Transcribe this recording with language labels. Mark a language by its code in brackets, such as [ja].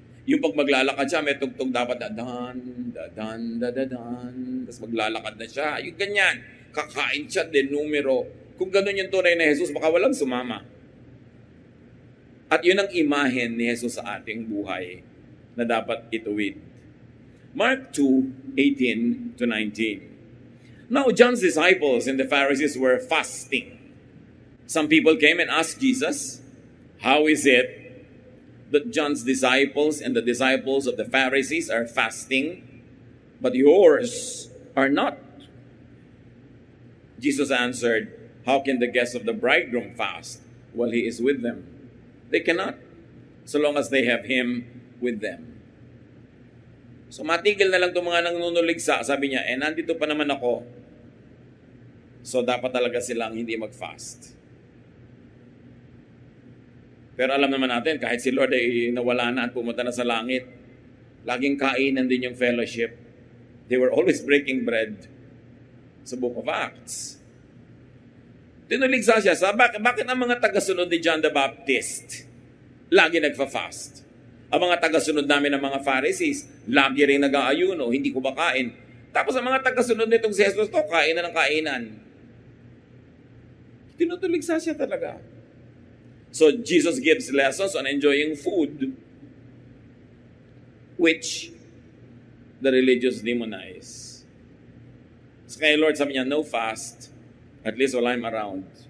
[tl] Yung pag maglalakad siya, may tugtog dapat dadan, dadan, dadadan, tapos maglalakad na siya. Yung ganyan, kakain siya, din numero. Kung ganun yung tunay na Jesus, baka walang sumama. At yun ang imahen ni Jesus sa ating buhay na dapat ituwid. [en] Mark 2:18 to 19. Now John's disciples and the Pharisees were fasting. Some people came and asked Jesus, how is it that John's disciples and the disciples of the Pharisees are fasting, but yours are not? Jesus answered, how can the guests of the bridegroom fast while he is with them? They cannot, so long as they have him with them. [tl] So matigil na lang itong mga nangunuligsa. Sabi niya, nandito pa naman ako. So dapat talaga silang hindi mag-fast. Pero alam naman natin, kahit si Lord ay nawala na at pumunta na sa langit, laging kainan din yung fellowship. [en] They were always breaking bread sa Book of Acts. [tl] Tinuligsa siya sa bakit ang mga tagasunod ni John the Baptist lagi nagfa-fast? Ang mga tagasunod namin ng mga Pharisees, lagi rin nag-aayuno, hindi kumakain. Tapos ang mga tagasunod nitong si Jesus, kain na ng kainan. Tinutuligsa siya talaga. [en] So Jesus gives lessons on enjoying food, which the religious demonize. So [tl] kaya Lord, sabi niya, [en] no fast, at least while I'm around.